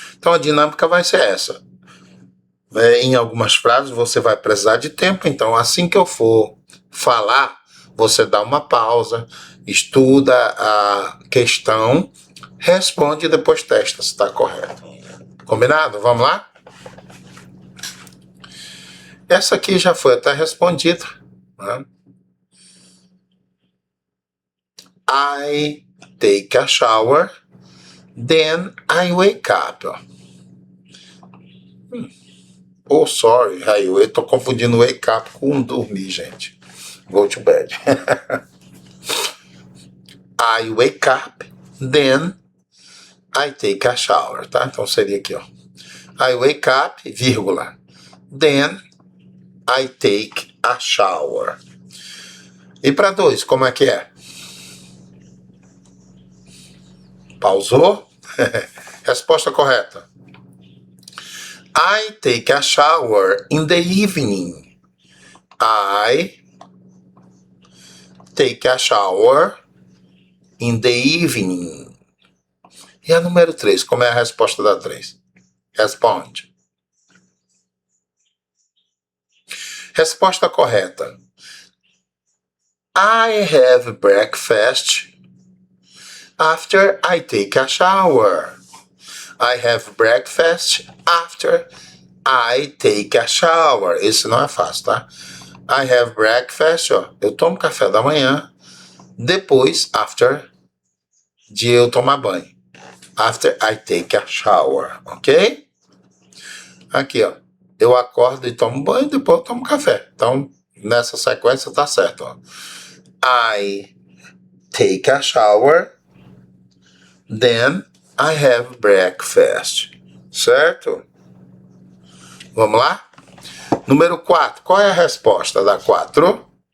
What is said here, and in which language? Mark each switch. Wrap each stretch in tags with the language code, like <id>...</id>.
<pt>Então a dinâmica vai ser essa. Em algumas frases você vai precisar de tempo, então assim que eu for falar, você dá uma pausa, estuda a questão, responde e depois testa se está correto. Combinado? Vamos lá? Essa aqui já foi até respondida, né?</pt> <en>I take a shower, then I wake up.</en> <pt>Oh, sorry, eu estou confundindo</pt> <en>wake up</en> <pt>com dormir, gente.</pt> <en>Go to bed. I wake up, then I take a shower,</en> <pt>tá? Então seria aqui, ó.</pt> <en>I wake up,</en> <pt>vírgula.</pt> <en>Then I take a shower.</en> <pt>E para 2, como é que é? Pausou? Resposta correta.</pt> <en>I take a shower in the evening. I take a shower in the evening.</en> <pt>E a número 3, como é a resposta da 3? Responde. Resposta correta.</pt> <en>I have breakfast after I take a shower. I have breakfast after I take a shower.</en> <pt>Esse não é fácil, tá?</pt> <en>I have breakfast,</en> <pt>ó. Eu tomo café da manhã. Depois, after, de eu tomar banho.</pt> <en>After I take a shower, ok?</en> <pt>Aqui, ó. Eu acordo e tomo banho, depois eu tomo café. Então, nessa sequência tá certo, ó.</pt> <en>I take a shower, then I have breakfast.</en> <pt>Certo? Vamos lá? Número 4. Qual é a resposta da 4?</pt>